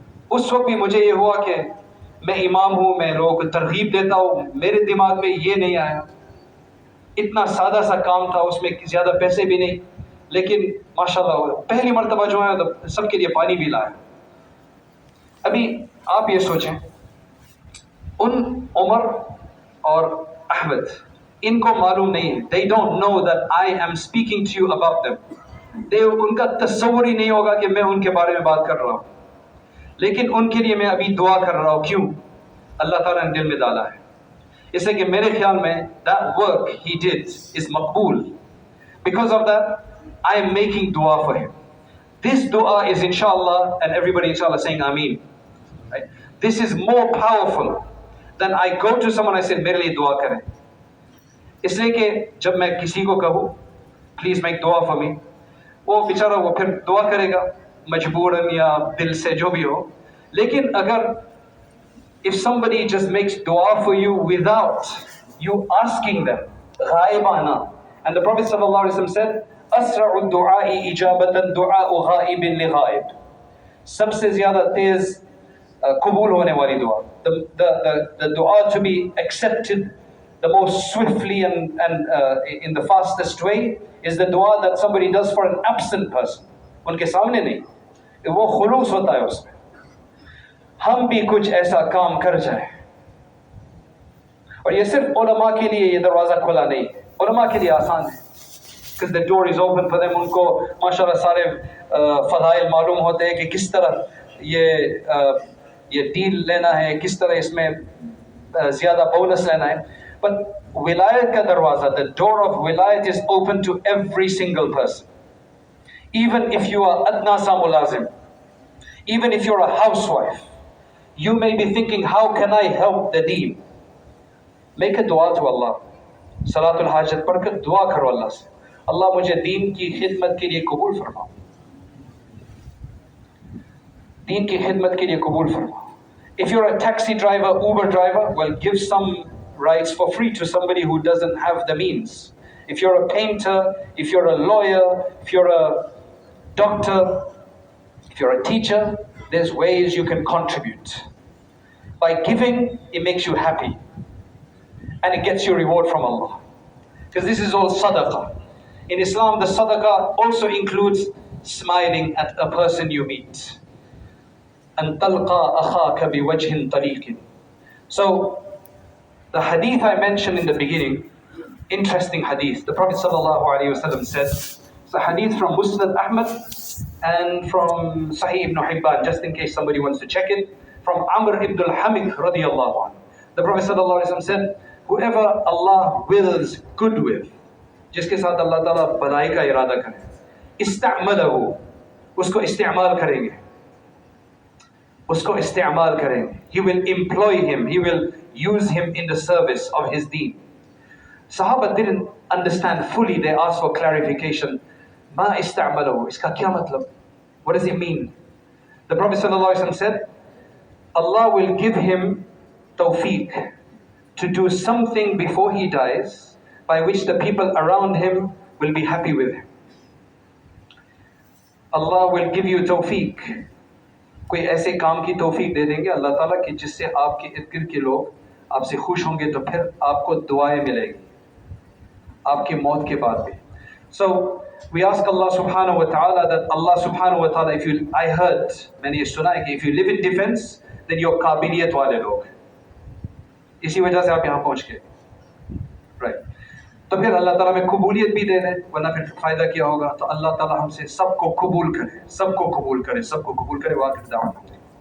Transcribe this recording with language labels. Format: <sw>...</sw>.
<hi>उस वक्त भी मुझे ये हुआ कि मैं इमाम हूँ, मैं लोगों को तरगीब देता हूँ, मेरे दिमाग में ये नहीं आया। इतना सादा सा काम था, उसमें ज़्यादा पैसे भी नहीं, लेकिन माशाल्लाह पहली मर्तबा जो है तो सबके लिए पानी भी लाया। अभी आप ये सोचें, उन उमर और अहमद इनको मालूम नहीं है,</hi> <en>they don't know that I am speaking to you about them.</en> <hi>उनका तस्वुर ही नहीं होगा कि मैं उनके बारे में बात कर रहा हूँ, लेकिन उनके लिए मैं अभी दुआ कर रहा हूँ। क्यों? अल्लाह ताला ने दिल में डाला है, इसलिए कि मेरे ख्याल में</hi> <en>that work he did is</en> <hi>Maqbool.</hi> <en>Because of that, I am making dua for him. This dua is inshallah, and everybody inshallah saying Ameen. Right? This is more powerful than I go to someone, I say</en> <hi>मेरे लिए दुआ करें. इसलिए कि जब मैं किसी को कहूँ</hi> <en>please make दुआ for me,</en> <hi>वो बेचारा वो फिर दुआ करेगा मजबूरन या दिल से, जो भी हो. लेकिन अगर</hi> <en>if somebody just makes dua for you without you asking them, ghaibana, and the Prophet sallallahu alaihi wasallam said,</en> <ar>asra'u du'a'i ijabatan du'a'u ghaibin li ghaib.</ar> <hi>सबसे ज़्यादा तेज कबूल होने वाली दुआ,</hi> <en>the dua to be accepted the most swiftly and in the fastest way is the dua that somebody does for an absent person.</en> <hi>उनके सामने नहीं, वो खुलूस होता है उसमें. हम भी कुछ ऐसा काम कर जाए, और ये सिर्फ उलमा के लिए ये दरवाज़ा खुला नहीं है, उलमा के लिए आसान है,</hi> <en>because the door is open for them.</en> <hi>उनको माशाल्लाह सारे फ़ज़ाइल मालूम होते हैं कि किस तरह ये डील लेना है, किस तरह इसमें ज़्यादा बोनस लेना है.</hi> <en>But</en> <hi>विलायत का दरवाज़ा,</hi> <en>the door of विलायत is open to every single person. Even if you are</en> <hi>adna sa mulazim,</hi> <en>even if you're a housewife, you may be thinking, how can I help the deen? Make a dua to Allah.</en> <hi>Salatul hajat पढ़कर दुआ करो अल्लाह से, अल्लाह मुझे दीन की खिदमत के लिए कबूल फरमाओ, दीन की खिदमत के लिए कबूल फरमाओ.</hi> <en>If you're a taxi driver, Uber driver, well, give some rides for free to somebody who doesn't have the means. If you're a painter, if you're a lawyer, if you're a doctor, if you're a teacher, there's ways you can contribute. By giving, it makes you happy, and it gets you reward from Allah, because this is all sadaqah. In Islam, the sadaqah also includes smiling at a person you meet.</en> <ar>أن تلقى أخاك بوجه طليق.</ar> <en>So, the hadith I mentioned in the beginning, interesting hadith. The Prophet ﷺ said, it's a hadith from Musnad Ahmad and from Sahih ibn Hibban, just in case somebody wants to check it, from Amr ibn al-Hamid radiyallahu anhu. The Prophet ﷺ said, whoever Allah wills good with,</en> <hi>जिसके साथ अल्लाह ताला भलाई का इरादा करे, इस्तेमालहु, उसको इस्तेमाल करेंगे, उसको इस्तेमाल करेंगे.</hi> <en>He will employ him, he will use him in the service of his deen. Sahaba didn't understand fully, they asked for clarification.</en> <ar>Ma isti'malahu,</ar> <hi>iska kya matlab?</hi> <en>What does it mean? The Prophet ﷺ said, Allah will give him tawfiq to do something before he dies by which the people around him will be happy with him. Allah will give you tawfiq.</en> <hi>कोई ऐसे काम की तौफीक दे देंगे अल्लाह ताला कि जिससे आपके इर्द गिर्द के लोग आपसे खुश होंगे, तो फिर आपको दुआएं मिलेगी आपकी मौत के बाद भी.</hi> <en>So we ask Allah subhanahu wa ta'ala that Allah subhanahu wa ta'ala, I heard many सुना कि if you live in defense, then you're qabiliat वाले लोग,</en> <hi>इसी वजह से आप यहाँ पहुँच गए,</hi> <en>right?</en> <hi>तो फिर अल्लाह ताला में कबूलियत भी दे दे, वरना फिर फ़ायदा क्या होगा. तो अल्लाह ताला हमसे सबको कबूल करे, सबको कबूल करे, सबको कबूल करे. वाक़िफ़ दावा.</hi>